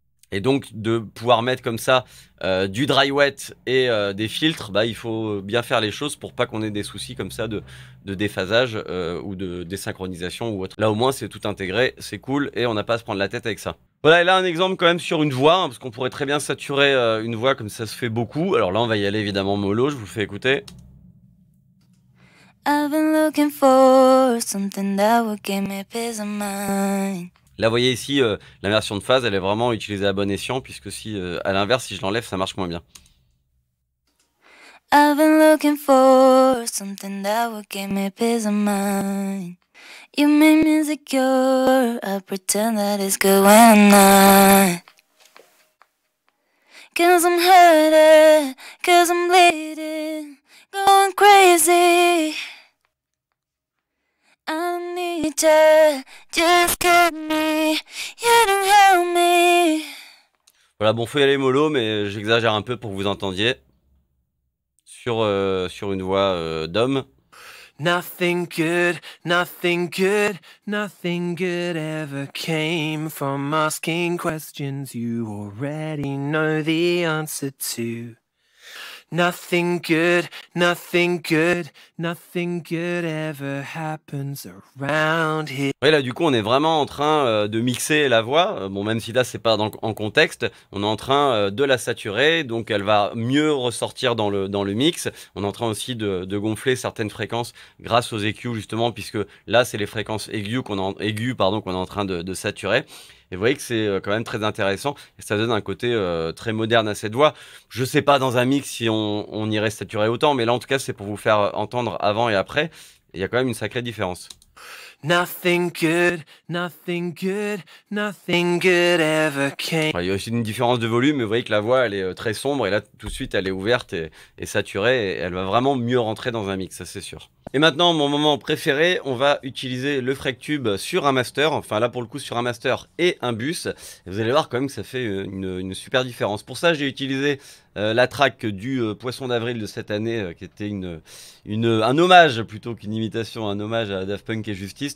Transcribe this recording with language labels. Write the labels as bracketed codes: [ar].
[fr] Et donc de pouvoir mettre comme ça du dry wet et des filtres, il faut bien faire les choses pour pas qu'on ait des soucis comme ça de déphasage ou de désynchronisation ou autre. Là au moins c'est tout intégré, c'est cool et on n'a pas à se prendre la tête avec ça. Voilà, et là un exemple quand même sur une voix, hein, parce qu'on pourrait très bien saturer une voix comme ça se fait beaucoup. Alors là on va y aller évidemment mollo, je vous le fais écouter. [en] I've been looking for something that would give me peace of mind. [fr] Là, vous voyez ici, la version de phase, elle est vraiment utilisée à bon escient, puisque si, à l'inverse, si je l'enlève, ça marche moins bien. [en] I've been looking for something that would give me peace of mind. You make me insecure, I pretend that it's good when I'm not. 'Cause I'm hurting, 'cause I'm bleeding, going crazy. I need you, just cut me, you don't help me. [fr] Voilà, bon, faut y aller mollo, mais j'exagère un peu pour que vous entendiez. sur une voix d'homme. [en] Nothing good, nothing good, nothing good ever came from asking questions you already know the answer to. Nothing good, nothing good, nothing good ever happens around here. [fr] Oui, là, du coup, on est vraiment en train de mixer la voix. Bon, même si là, c'est pas en contexte, on est en train de la saturer, donc elle va mieux ressortir dans le mix. On est en train aussi de gonfler certaines fréquences grâce aux EQ, justement, puisque là, c'est les fréquences aiguës qu'on est en train de saturer. Et vous voyez que c'est quand même très intéressant et ça donne un côté très moderne à cette voix. Je sais pas dans un mix si on irait saturer autant, mais là en tout cas c'est pour vous faire entendre avant et après. Il y a quand même une sacrée différence. [en] Nothing good, nothing good, nothing good ever came. [fr] Il y a aussi une différence de volume, mais vous voyez que la voix elle est très sombre et là tout de suite elle est ouverte et saturée et elle va vraiment mieux rentrer dans un mix, ça c'est sûr. Et maintenant, mon moment préféré, on va utiliser le Freqtube sur un master, enfin là pour le coup sur un master et un bus. Et vous allez voir quand même que ça fait une super différence. Pour ça, j'ai utilisé la track du Poisson d'avril de cette année, qui était un hommage plutôt qu'une imitation, un hommage à Daft Punk et Justice.